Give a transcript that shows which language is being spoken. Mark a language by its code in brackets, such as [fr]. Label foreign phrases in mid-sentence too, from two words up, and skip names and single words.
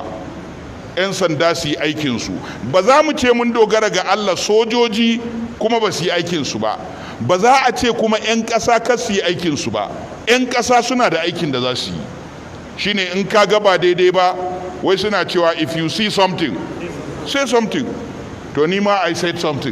[ha] 'Yan sanda su yi aikinsu. Ba za mu ce mun dogara ga Allah sojoji kuma ba su yi aikinsu ba. Ba za a ce kuma 'yan ƙasa kar su yi aikinsu ba. 'Yan ƙasa suna da aikin da za su yi. Shine in ka ga ba daidai ba, wai suna cewa [en] if you see something, say something. [ha] To ni ma [en] I said something.